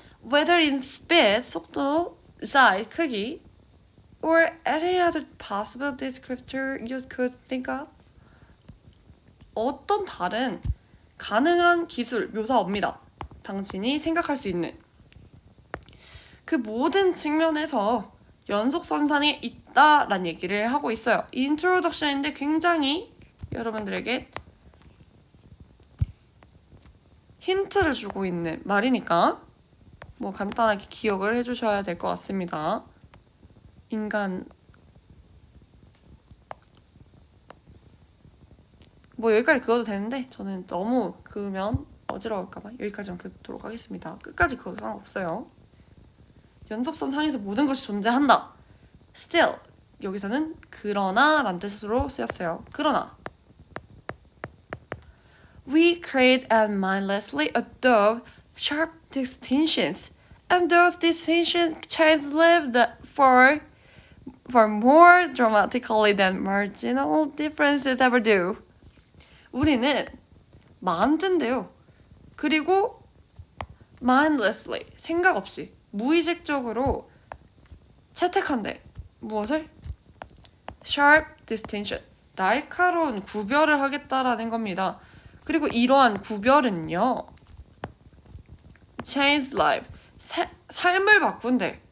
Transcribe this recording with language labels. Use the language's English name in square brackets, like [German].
[English] Whether in speed, 속도, size, 크기, or any other possible descriptor you could think of. [Korean] 어떤 다른 가능한 기술, 묘사어입니다. 당신이 생각할 수 있는 그 모든 측면에서 연속선상에 있다라는 얘기를 하고 있어요. 인트로덕션인데 굉장히 여러분들에게 힌트를 주고 있는 말이니까 뭐 간단하게 기억을 해주셔야 될 것 같습니다. 인간 뭐 여기까지 그어도 되는데 저는 너무 그으면 어지러울까봐 여기까지만 그도록 하겠습니다. 끝까지 그어도 상관없어요. 연속선 상에서 모든 것이 존재한다. Still 여기서는 그러나 라는 뜻으로 쓰였어요. 그러나 [English] We create and mindlessly adopt sharp distinctions, and those distinctions change live for more dramatically than marginal differences ever do. [Korean] 우리는 만든대요. 그리고 mindlessly, 생각 없이, 무의식적으로 채택한대. 무엇을? [English] sharp distinction, [Korean] 날카로운 구별을 하겠다라는 겁니다. 그리고 이러한 구별은요, [English] change life, [Korean] 삶을 바꾼대.